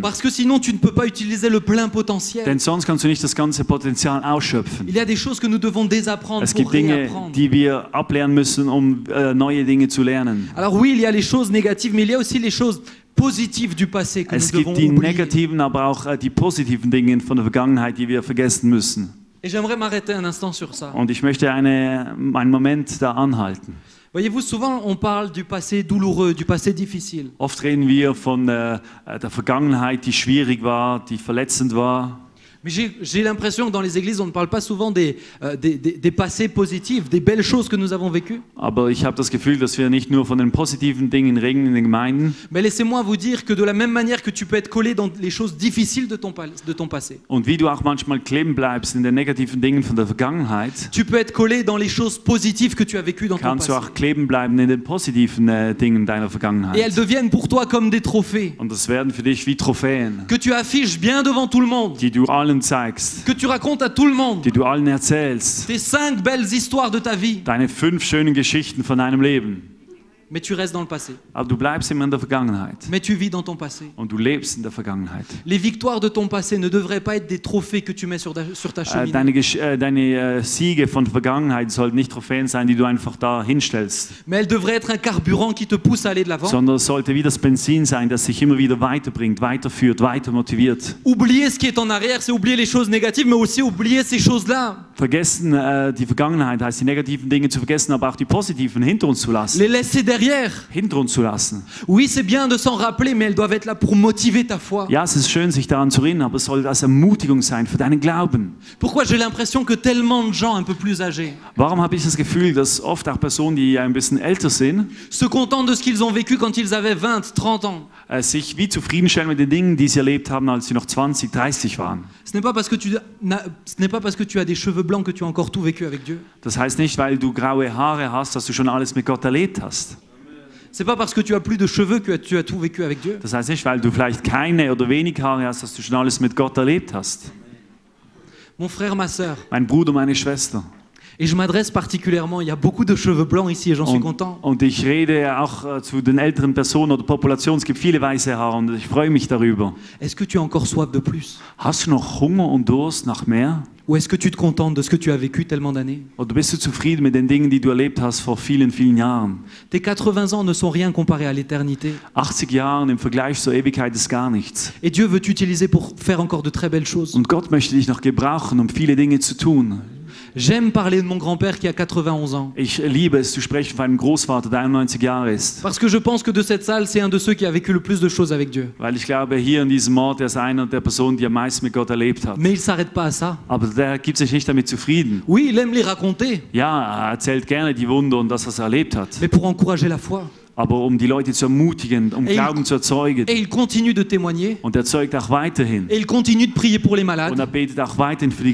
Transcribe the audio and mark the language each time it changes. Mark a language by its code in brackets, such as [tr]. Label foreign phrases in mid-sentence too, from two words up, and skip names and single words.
[fr] Parce que sinon, tu ne peux pas utiliser le plein potentiel. [de] Denn sonst kannst du nicht das ganze Potenzial ausschöpfen. [fr] Il y a des choses que nous devons désapprendre [de] Es [fr] pour [de] gibt Dinge, [fr] réapprendre. [de] die wir ablernen müssen, um neue Dinge zu lernen. [fr] Alors oui, il y a les choses négatives, mais il y a aussi les choses positives du passé que [de] Es [fr] nous devons [de] gibt die [fr] oublier. [de] negativen, aber auch die positiven Dinge von der Vergangenheit, die wir vergessen müssen. [fr] Et j'aimerais m'arrêter un instant sur ça. [de] Und ich möchte einen Moment da anhalten. [fr] Voyez-vous, souvent on parle du passé douloureux, du passé difficile. [de] Oft reden wir von der Vergangenheit, die schwierig war, die verletzend war. [fr] Mais j'ai l'impression que dans les églises, on ne parle pas souvent des passés positifs, des belles choses que nous avons vécues. [de] Aber ich habe das Gefühl, dass wir nicht nur von den positiven Dingen reden in den Gemeinden. [fr] Mais laissez-moi vous dire que de la même manière que tu peux être collé dans les choses difficiles de ton passé, [de] Und wie du auch manchmal kleben bleibst in den negativen Dingen von der Vergangenheit, [fr] tu peux être collé dans les choses positives que tu as vécues dans ton [de] kannst du [fr] passé. [de] auch kleben bleiben in den positiven Dingen deiner [fr] Et elles [de] Vergangenheit. [fr] deviennent pour toi comme des trophées [de] Und das werden für dich wie Trophäen, [fr] que tu affiches bien devant tout le monde, [de] die du allen zeigst, [fr] que tu racontes à tout le monde. [de] die du allen erzählst. [fr] Tes 5 belles histoires de ta vie, [de] Deine 5 schönen Geschichten von deinem Leben. [fr] mais tu restes dans le passé. [de] Aber du bleibst immer in der Vergangenheit. [fr] Mais tu vis dans ton passé. [de] Und du lebst in der Vergangenheit. [fr] Les victoires de ton passé ne devraient pas être des trophées que tu mets sur ta cheminée. [de] Deine Siege von der Vergangenheit sollten nicht Trophäen sein, die du einfach da hinstellst, [fr] Mais elles devraient être un carburant qui te pousse à aller de l'avant. [de] sondern es sollte wie das Benzin sein, das sich immer wieder weiterbringt, weiterführt, weiter motiviert. [fr] Oublier ce qui est en arrière, c'est oublier les choses négatives, mais aussi oublier ces choses-là. [de] Vergessen die Vergangenheit heißt die negativen Dinge zu vergessen, aber auch die positiven hinter uns zu lassen. [fr] Les laisser derrière. [de] Hinter uns zu lassen. [fr] Oui, c'est bien de s'en rappeler, mais elles doivent être là pour motiver ta foi. [de] Ja, es ist schön, sich daran zu erinnern, aber es soll als Ermutigung sein für deinen Glauben. [fr] Pourquoi j'ai l'impression que tellement de gens un peu plus âgés [de] Warum habe ich das Gefühl, dass oft auch Personen, die ein bisschen älter sind, [fr] se contentent de ce qu'ils ont vécu quand ils avaient 20, 30 ans? [de] sich wie zufriedenstellen mit den Dingen, die sie erlebt haben, als sie noch 20, 30 waren? [fr] Ce n'est pas parce que tu as des cheveux blancs que tu as encore tout vécu avec Dieu. [de] Das heißt nicht, weil du graue Haare hast, dass du schon alles mit Gott erlebt hast. [fr] C'est pas parce que tu as plus de cheveux que tu as tout vécu avec Dieu. [de] Das heißt nicht, weil du vielleicht keine oder wenig Haare hast, dass du schon alles mit Gott erlebt hast. [fr] Mon frère, ma sœur, [de] Mein Bruder, meine Schwester. [fr] et je m'adresse particulièrement, il y a beaucoup de cheveux blancs ici et j'en suis content. [de] Und ich rede auch zu den älteren Personen oder Population. Es gibt viele weiße Haare und ich freue mich darüber. [fr] Est-ce que tu as encore soif de plus? [de] Hast du noch Hunger und Durst nach mehr? [fr] Ou est-ce que tu te contentes de ce que tu as vécu tellement d'années? [de] Oder bist du zufrieden mit den Dingen, die du erlebt hast vor vielen, vielen Jahren? [fr] Tes 80 ans ne sont rien comparé à l'éternité. [de] 80 Jahre im Vergleich zur Ewigkeit ist gar nichts. [fr] Et Dieu veut t'utiliser pour faire encore de très belles choses. [de] Und Gott möchte dich noch gebrauchen, um viele Dinge zu tun. [fr] J'aime parler de mon grand-père qui a 91 ans. [de] Ich liebe es zu sprechen von einem Großvater, der 91 Jahre ist. [fr] Parce que je pense que de cette salle, c'est un de ceux qui a vécu le plus de choses avec Dieu. [de] Weil ich glaube, hier in diesem Ort, er ist einer der Personen, die am meisten mit Gott erlebt hat. [fr] Mais il ne s'arrête pas à ça. [de] Aber der gibt sich nicht damit zufrieden. [fr] Oui, il aime les raconter, [de] Ja, er erzählt gerne die Wunder und das, was er erlebt hat. [fr] mais pour encourager la foi. [de] Aber um die Leute zu ermutigen, um [fr] Et [de] Glauben zu erzeugen. [fr] Et il continue de témoigner. [de] Und er zeugt auch weiterhin. [fr] Et il continue de prier pour les [de] Und [fr] malades. [de] er betet auch weiterhin für die